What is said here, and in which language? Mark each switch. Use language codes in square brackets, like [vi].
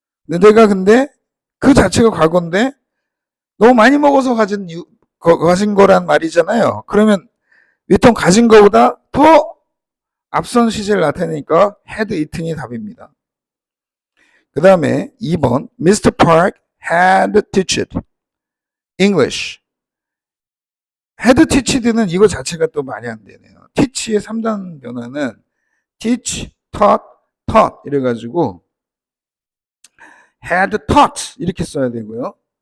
[ko] 근데 그 자체가 과거인데 너무 많이 먹어서 가진 거란 말이잖아요. 그러면 위통 가진 거보다 더 앞선 시제를 나타내니까 had eaten이 답입니다. 그 다음에 2번 Mr. [en] Park had teached English. [ko] had teached는 이거 자체가 또 말이 안 되네요. teach의 3단 변화는 teach, taught 이래가지고 had taught 이렇게 써야 되고요.